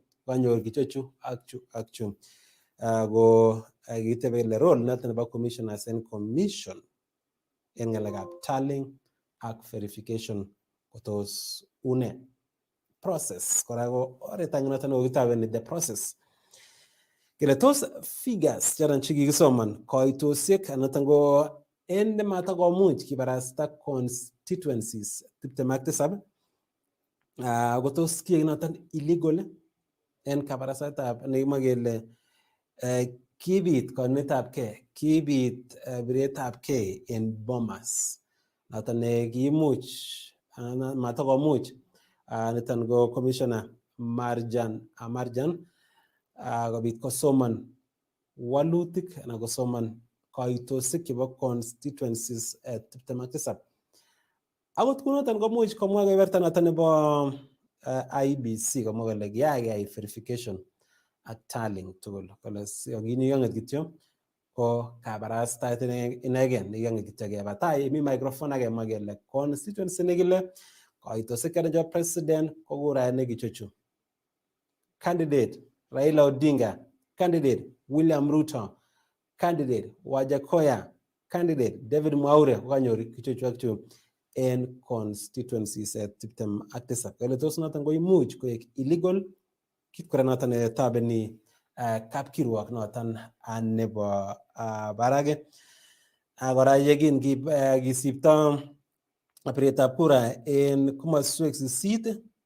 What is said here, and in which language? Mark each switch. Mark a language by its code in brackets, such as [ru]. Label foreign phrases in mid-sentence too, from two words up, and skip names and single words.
[kln] kanyor kichochu ak chu go gitebe le role noton nebo [en] commissioners and commission [kln] en ngalekab tallying ak verification kotos une process kora go oret noton kokitaben [en] the process [kln] kile tos figures charan chikikisoman koitosiek noton go en mata komuch kibarasta constituencies 27 kotos kiek noton illegal en kabarastaetab nekimwa kele kibit konetab ke kibit biretab ke en Bomas noton ne kiimuch matakomuch niton go commissioner Marjan kobit kosoman walutik anan kosoman koitosiek chebo constituencies 27 akot kunoton komuch komwa keberta noton nebo IBC komwa kole kiyai verification ak tallying tugul kole kini yanget kityo ko kabarastaet inegen yanget kityo keba tai mi microphone age mwa kele constituency nekile koitosiek chebo president ko kurainik ichochu candidate Raila Odinga, candidate William Ruto, candidate Wajakoya, candidate David Mwaure kokanyor kichochu ak chu en constituencies 27 kele tos noton ko imuch koek illegal kit kora noton tabeni kapkirwok noton nebo barage kora yekin kisipto biretab kura en komoswek 8